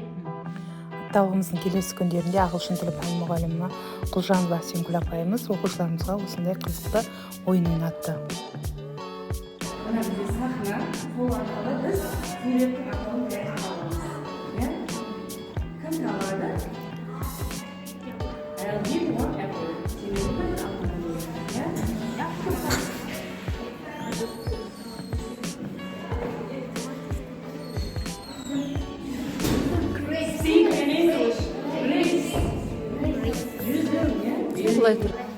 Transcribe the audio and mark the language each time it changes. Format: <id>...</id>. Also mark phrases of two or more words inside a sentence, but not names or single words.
<kk>Апталығымыздың келесі күндерінде ағылшын тілі пән мұғалімі Құлжанова Сенкүл апайымыз оқушыларымызға осындай қызықты ойын ойнатты. Мына бізде сахна, сол арқылы біз суреттің атауын білетін аламыз. Кім табады?</kk> <en>I'll give one apple.</en> <kk>Себебі бір апple болады.</kk> <en>Speak in English. Grace.</en> <kk>Солай тұр.</kk>